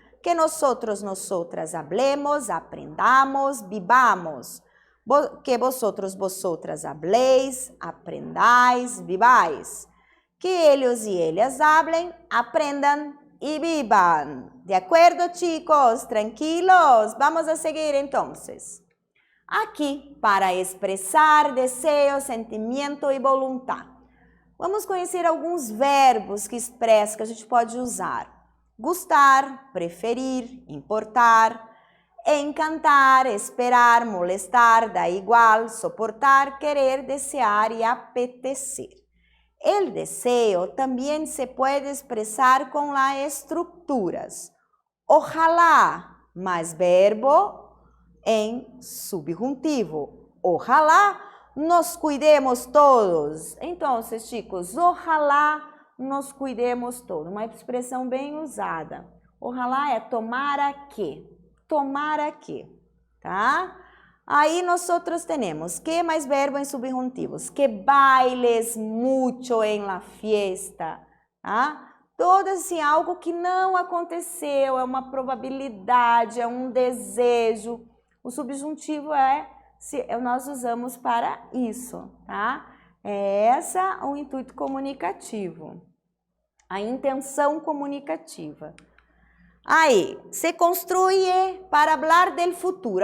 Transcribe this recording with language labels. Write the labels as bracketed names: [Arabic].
[Spanish] Que nosotros, nosotras hablemos, aprendamos, vivamos. Que vosotros, vosotras habléis, aprendais, viváis. Que ellos y ellas hablen, aprendan y vivan. ¿De acuerdo, chicos? Tranquilos. Vamos a seguir entonces. [Portuguese] Aqui, para expressar desejo, sentimento e vontade. Vamos conhecer alguns verbos que expressam, que a gente pode usar. Gostar, preferir, importar, encantar, esperar, molestar, dar igual, soportar, querer, desear e apetecer. [Spanish] El deseo también se puede expresar con las estructuras. Ojalá, más verbo en subjuntivo. Ojalá nos cuidemos todos. Então, chicos, ojalá nos cuidemos todos. [Portuguese] Uma expressão bem usada. Ojalá é tomara que. Tomara que, tá? Aí nós temos que mais verbo em subjuntivos. [Spanish] Que bailes mucho en la fiesta, tá? [Portuguese] Todo assim, algo que não aconteceu, é uma probabilidade, é um desejo. O subjuntivo nós usamos para isso, tá? É essa o intuito comunicativo, a intenção comunicativa. [Spanish] Aí, se construye para hablar del futuro.